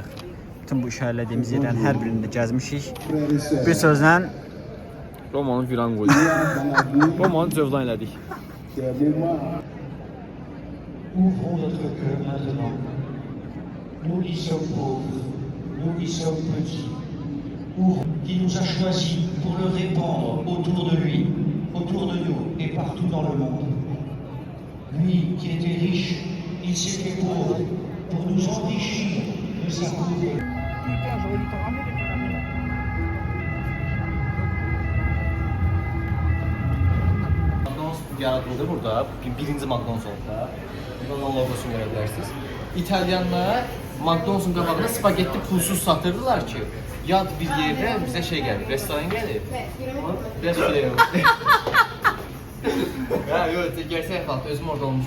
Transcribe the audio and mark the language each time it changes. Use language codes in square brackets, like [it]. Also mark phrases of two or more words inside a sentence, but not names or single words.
[az] Bütün bu işarələdiyimiz yerlərin hər birində gəzmişik. Bir sözlə Romanın viran qoydu. Romanı cövlan elədik. [fr] Ouvrons notre cœur maintenant. Nous qui sommes pauvres, nous qui sommes petits, qui nous a choisis pour le répandre autour de lui, autour de nous et partout dans le monde. Lui qui était riche, il s'est fait pauvre pour nous enrichir de sa pauvreté. [az] McDonald's yaradıldı burada. Birinci McDonald's oldu da. Bunun logosunu görə bilərsiniz. İtalyanlar McDonald's'un qabağında spagetti pulsuz satırdılar ki, yad bir yerdə bizə şey gəlir, restoran gəlir. Biraz şuraya yox. Ya yox, gerçək fakt, özüm orada olmuşam.